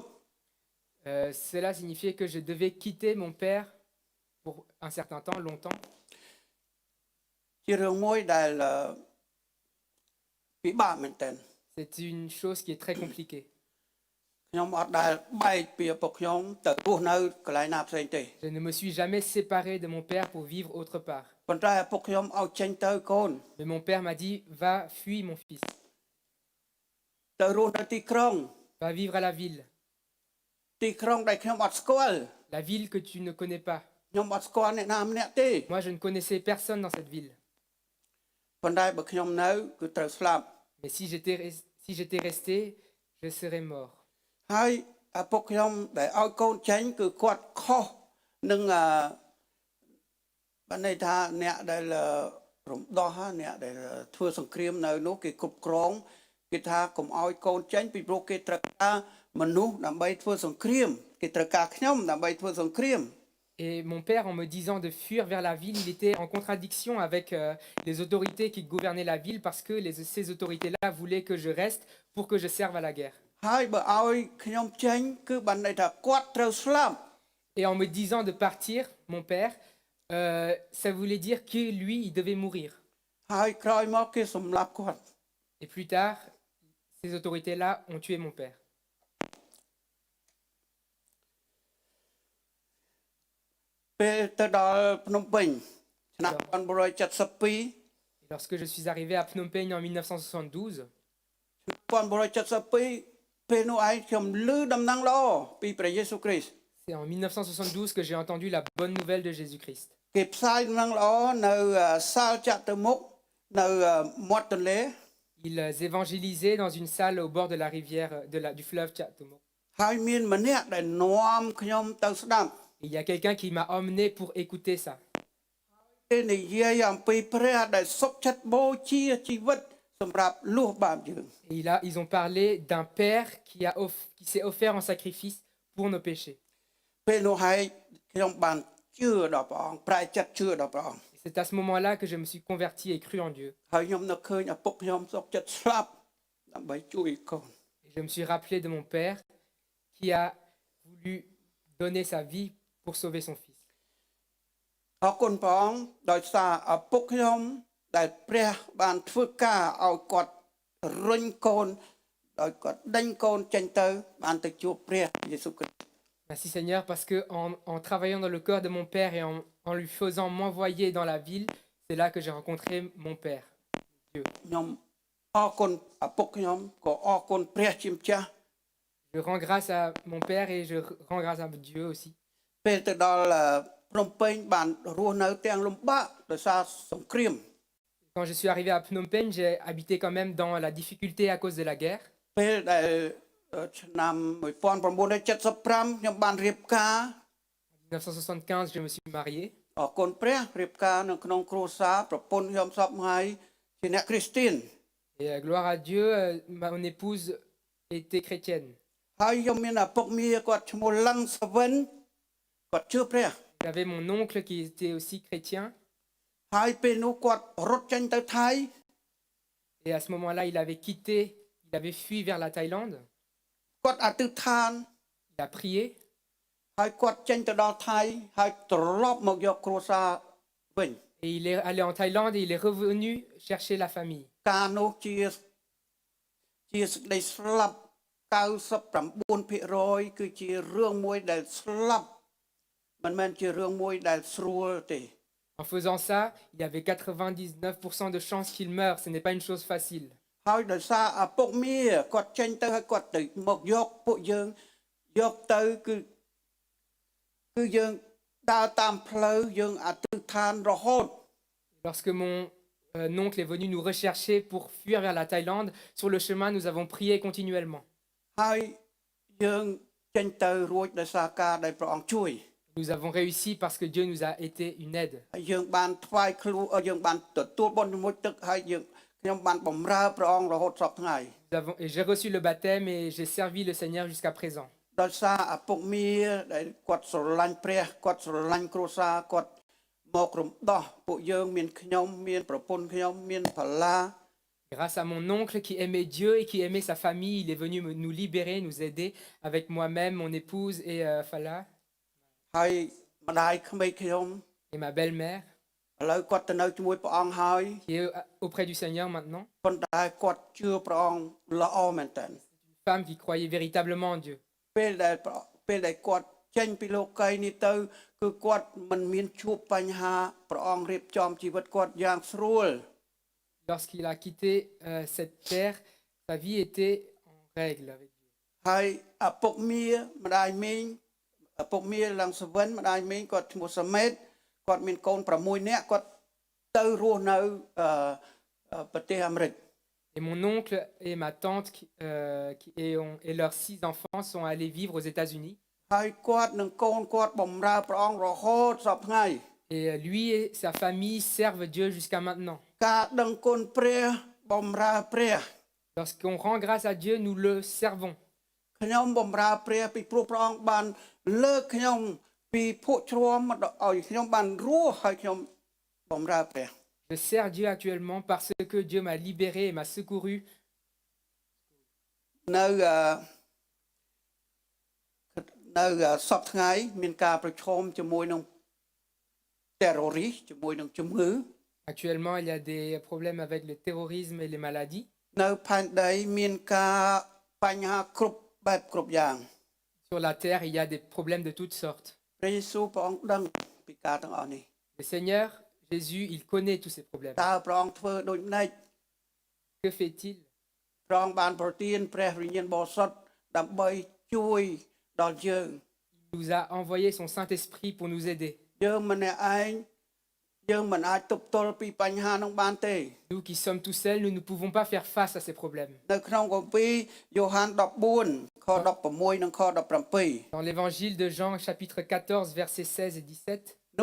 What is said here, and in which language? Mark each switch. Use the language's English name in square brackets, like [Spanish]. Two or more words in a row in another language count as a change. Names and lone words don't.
[French] Cela signifiait que je devais quitter mon père pour un certain temps, longtemps. [Khmer] ជារឿងមួយដែលពិបាកមែនទែន [French] C'est une chose qui est très compliquée. [Khmer] ខ្ញុំអត់ដែលបែកពីឪពុកខ្ញុំទៅរស់នៅកន្លែងណាផ្សេងទេ [French] Je ne me suis jamais séparé de mon père pour vivre autre part. [Khmer] ប៉ុន្តែឪពុកខ្ញុំឲ្យចេញទៅកូន [French] Mais mon père m'a dit, va, fuis mon fils, [Khmer] ទៅរស់នៅទីក្រុង [French] va vivre à la ville, [Khmer] ទីក្រុងដែលខ្ញុំអត់ស្គាល់ [French] la ville que tu ne connais pas. [Khmer] ខ្ញុំអត់ស្គាល់អ្នកណាម្នាក់ទេ [French] Moi, je ne connaissais personne dans cette ville. [Khmer] ប៉ុន្តែបើខ្ញុំនៅគឺត្រូវស្លាប់ [French] Mais si j'étais resté, je serais mort. [Khmer] ហើយឪពុកខ្ញុំដែលឲ្យកូនចេញគឺគាត់ខុសនឹងបានន័យថាអ្នកដែលរំដោះអ្នកដែលធ្វើសង្គ្រាមនៅនោះគេគ្រប់គ្រងគេថាកុំឲ្យកូនចេញពីព្រោះគេត្រូវការមនុស្សដើម្បីធ្វើសង្គ្រាមគេត្រូវការខ្ញុំដើម្បីធ្វើសង្គ្រាម [French] Et mon père, en me disant de fuir vers la ville, il était en contradiction avec les autorités qui gouvernaient la ville parce que ces autorités-là voulaient que je reste pour que je serve à la guerre. [Khmer] ហើយបើឲ្យខ្ញុំចេញគឺបានន័យថាគាត់ត្រូវស្លាប់ [French] Et en me disant de partir, mon père, ça voulait dire que lui, il devait mourir. [Khmer] ហើយក្រោយមកគេសម្លាប់គាត់ [French] Et plus tard, ces autorités-là ont tué mon père. [Khmer] ពេលទៅដល់ភ្នំពេញឆ្នាំ1972 [French] Lorsque je suis arrivé à Phnom Penh en 1972, [Khmer] 1972 ពេលនោះឯងខ្ញុំឮដំណឹងល្អពីព្រះយេស៊ូវគ្រីស្ទ [French] c'est en 1972 que j'ai entendu la bonne nouvelle de Jésus-Christ. [Khmer] គេផ្សាយដំណឹងល្អនៅសាលចតុមុខនៅមាត់ទន្លេ [French] Ils évangélisaient dans une salle au bord de la rivière du fleuve Chatomok. [Khmer] ហើយមានម្នាក់ដែលនាំខ្ញុំទៅស្ដាប់ [French] Il y a quelqu'un qui m'a emmené pour écouter ça. [Khmer] គេនិយាយអំពីព្រះដែលសុខចិត្តបូជាជីវិតសម្រាប់លួសបាបយើង [French] Et là, ils ont parlé d'un père qui s'est offert en sacrifice pour nos péchés. [Khmer] ពេលនោះហើយខ្ញុំបានជឿដល់ព្រះអង្គប្រែចិត្តជឿដល់ព្រះអង្គ [French] Et c'est à ce moment-là que je me suis converti et cru en Dieu. [Khmer] ហើយខ្ញុំនឹកឃើញឪពុកខ្ញុំសុខចិត្តស្លាប់ដើម្បីជួយកូន [French] Et je me suis rappelé de mon père qui a voulu donner sa vie pour sauver son fils. [Khmer] អរគុណព្រះអង្គដោយសារឪពុកខ្ញុំដែលព្រះបានធ្វើការឲ្យគាត់រុញកូនដោយគាត់ដេញកូនចេញទៅបានទៅជួបព្រះយេស៊ូវគ្រីស្ទ [French] Merci Seigneur, parce que en travaillant dans le cœur de mon père et en lui faisant m'envoyer dans la ville, c'est là que j'ai rencontré mon père, Dieu. [Khmer] ខ្ញុំអរគុណឪពុកខ្ញុំក៏អរគុណព្រះជាម្ចាស់ [French] Je rends grâce à mon père et je rends grâce à Dieu aussi. [Khmer] ពេលទៅដល់ភ្នំពេញបានរស់នៅទាំងលំបាកដោយសារសង្គ្រាម [French] Quand je suis arrivé à Phnom Penh, j'ai habité quand même dans la difficulté à cause de la guerre. [Khmer] ពេលដែលឆ្នាំ1975ខ្ញុំបានរៀបការ [French] En 1975, je me suis marié. [Khmer] អរគុណព្រះរៀបការនៅក្នុងគ្រួសារប្រពន្ធខ្ញុំសពថ្ងៃជាអ្នកគ្រីស្ទៀន [French] Et gloire à Dieu, mon épouse était chrétienne. [Khmer] ហើយខ្ញុំមានឪពុកមាគាត់ឈ្មោះលឹងសវិនគាត់ជឿព្រះ [French] J'avais mon oncle qui était aussi chrétien. [Khmer] ហើយពេលនោះគាត់រត់ចេញទៅថៃ [French] Et à ce moment-là, il avait fui vers la Thaïlande. [Khmer] គាត់អធិដ្ឋាន [French] Il a prié. [Khmer] ហើយគាត់ចេញទៅដល់ថៃហើយត្រឡប់មកយកគ្រួសារវិញ [French] Et il est allé en Thaïlande et il est revenu chercher la famille. [Khmer] ការនោះជាសេចក្តីស្លាប់ 99% គឺជារឿងមួយដែលស្លាប់មិនមែនជារឿងមួយដែលស្រួលទេ [French] En faisant ça, il y avait 99% de chances qu'il meure. Ce n'est pas une chose facile. [Khmer] ហើយដោយសារឪពុកមាគាត់ចេញទៅហើយគាត់ទៅមកយកពួកយើងយកទៅគឺយើងដើរតាមផ្លូវយើងអធិដ្ឋានរហូត [French] Lorsque mon oncle est venu nous rechercher pour fuir vers la Thaïlande, sur le chemin, nous avons prié continuellement. [Khmer] ហើយយើងចេញទៅរួចដោយសារការដែលព្រះអង្គជួយ [French] Nous avons réussi parce que Dieu nous a été une aide. [Khmer] ហើយយើងបានថ្វាយខ្លួនយើងបានទទួលបុណ្យជាមួយទឹកហើយខ្ញុំបានបម្រើព្រះអង្គរហូតសពថ្ងៃ [French] Et j'ai reçu le baptême et j'ai servi le Seigneur jusqu'à présent. [Khmer] ដោយសារឪពុកមាដែលគាត់ស្រឡាញ់ព្រះគាត់ស្រឡាញ់គ្រួសារគាត់មករំដោះពួកយើងមានខ្ញុំមានប្រពន្ធខ្ញុំមានផល្លា [French] Grâce à mon oncle qui aimait Dieu et qui aimait sa famille, il est venu nous libérer, nous aider avec moi-même, mon épouse et Fala [Khmer] ហើយម្ដាយក្មេកខ្ញុំ [French] et ma belle-mère [Khmer] ឥឡូវគាត់ទៅនៅជាមួយព្រះអង្គហើយ [French] qui est auprès du Seigneur maintenant. [Khmer] ប៉ុន្តែគាត់ជឿព្រះអង្គល្អមែនតើ [French] Une femme qui croyait véritablement en Dieu. [Khmer] ពេលដែលគាត់ចេញពីលោកីយ៍នេះទៅគឺគាត់មិនមានជួបបញ្ហាព្រះអង្គរៀបចំជីវិតគាត់យ៉ាងស្រួល [French] Lorsqu'il a quitté cette terre, sa vie était en règle avec Dieu. [Khmer] ហើយឪពុកមាម្ដាយមីងឪពុកមាឡើងសវិនម្ដាយមីងគាត់ឈ្មោះសមេតគាត់មានកូន6នាក់គាត់ទៅរស់នៅប្រទេសអាមេរិក [French] Et mon oncle et ma tante et leurs 6 enfants sont allés vivre aux États-Unis. [Khmer] ហើយគាត់នឹងកូនគាត់បម្រើព្រះអង្គរហូតសពថ្ងៃ [French] Et lui et sa famille servent Dieu jusqu'à maintenant. [Khmer] ការដឹងគុណព្រះបម្រើព្រះ [French] Lorsqu'on rend grâce à Dieu, nous le servons. [Khmer] ខ្ញុំបម្រើព្រះពីព្រោះព្រះអង្គបានលើកខ្ញុំពីភក់ជ្រាំមកឲ្យខ្ញុំបានរស់ហើយខ្ញុំបម្រើព្រះ [French] Je sers Dieu actuellement parce que Dieu m'a libéré et m'a secouru. [Khmer] នៅសពថ្ងៃមានការប្រឈមជាមួយនឹង terroriste ជាមួយនឹងជំងឺ [French] Actuellement, il y a des problèmes avec le terrorisme et les maladies. [Khmer] នៅផែនដីមានការបញ្ហាគ្រប់បែបគ្រប់យ៉ាង [French] Sur la terre, il y a des problèmes de toutes sortes. [Khmer] ព្រះយេស៊ូវព្រះអង្គដឹងពីការទាំងអស់នេះ [French] Le Seigneur Jésus, il connaît tous ces problèmes. [Khmer] តើព្រះអង្គធ្វើដូចម្តេច [French] Que fait-il? [Khmer] ព្រះអង្គបានប្រទានព្រះវិញ្ញាណបរិសុទ្ធដើម្បីជួយដល់យើង [French] Il nous a envoyé son Saint-Esprit pour nous aider. [Khmer] យើងម្នាក់ឯងយើងមិនអាចទប់ទល់ពីបញ្ហានោះបានទេ [French] Nous qui sommes tout seuls, nous ne pouvons pas faire face à ces problèmes. [Khmer] នៅក្នុងគម្ពីរយ៉ូហាន14ខ16និងខ17 [French] Dans l'évangile de Jean, chapitre 14, versets 16 et 17,